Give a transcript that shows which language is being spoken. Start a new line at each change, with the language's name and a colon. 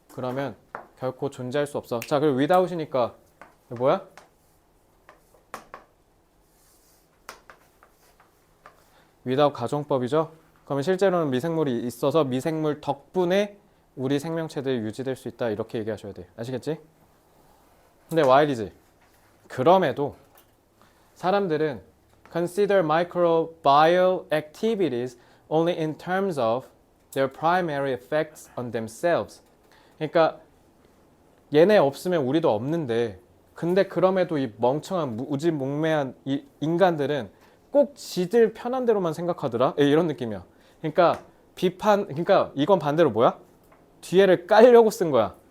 Korean: 그러면 결코 존재할 수 없어. 자, 그리고 without이니까 이거 뭐야? without 가정법이죠. 그러면 실제로는 미생물이 있어서 미생물 덕분에 우리 생명체들이 유지될 수 있다 이렇게 얘기하셔야 돼. 아시겠지? 근데 while이지. 그럼에도 사람들은
English: consider microbial activities only in terms of their primary effects on themselves.
Korean: 그러니까 얘네 없으면 우리도 없는데 근데 그럼에도 이 멍청한 무지몽매한 이 인간들은 꼭 지들 편한 대로만 생각하더라. 이런 느낌이야. 그러니까 그러니까 이건 반대로 뭐야? 뒤에를 깔려고 쓴 거야.